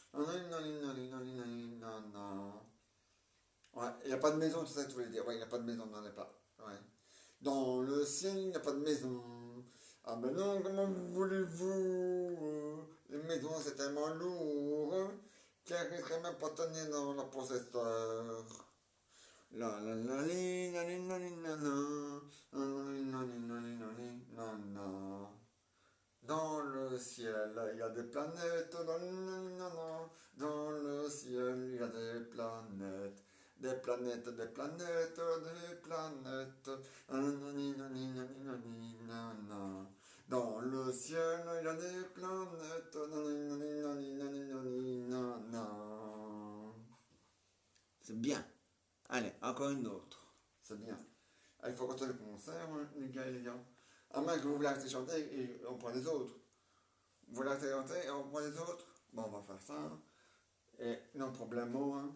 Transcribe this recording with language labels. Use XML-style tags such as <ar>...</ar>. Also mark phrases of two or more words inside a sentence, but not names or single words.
<fr>Ouais, il n'y a pas de maison, c'est ça que tu voulais dire. Ouais, il n'y a pas de maison dans les plats. Ouais. Dans le ciel, il n'y a pas de maison. Ah ben non, comment voulez-vous les maisons, c'est tellement lourd qu'il n'arriverait même pas à tenir dans la possesseur. La la la li, la li, la li, la la. La li, la li, la li, la li, la la. Dans le ciel, il y a des planètes. Dans le ciel, il y a des planètes. Des planètes, des planètes, des planètes. Nanani, nani, nani, nani, nana. Dans le ciel, il y a des planètes. Nanani, nani, nani, nani, nani, nana. C'est bien. Allez, encore une autre. C'est bien. Ah, il faut continuer le concert, hein, les gars et les gars. À moins que vous voulez arrêter de chanter et on prend les autres. Vous voulez arrêter de chanter et on prend les autres. Bon, on va faire ça. Et non problème, hein.</fr>